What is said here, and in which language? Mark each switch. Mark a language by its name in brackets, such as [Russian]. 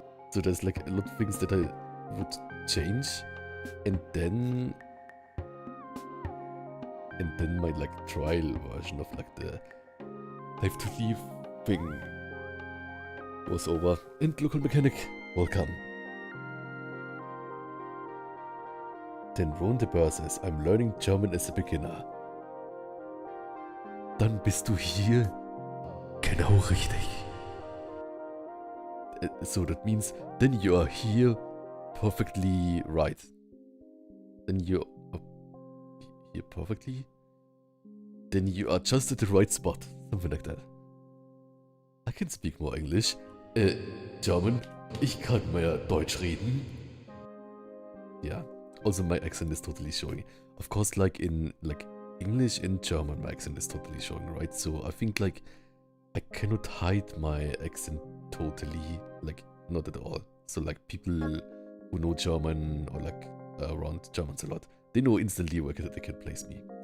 [English] So there's like a lot of things that I would change, and then my like trial version of like the Live to Leave thing was over. And local mechanic, welcome. Then Ron de Boer says, I'm learning German as a beginner. [German] Dann bist du hier genau richtig. [English] So that means then you are here perfectly right. Then you're here perfectly. Then you are just at the right spot. Something like that. I can speak more English. German. [German] Ich kann mehr Deutsch reden. [English] Yeah. Also my accent is totally showing. Of course, like in like English and German, my accent is totally showing, right? So I think like I cannot hide my accent totally, like not at all. So like people who know German or like around Germans a lot, they know instantly where they can place me.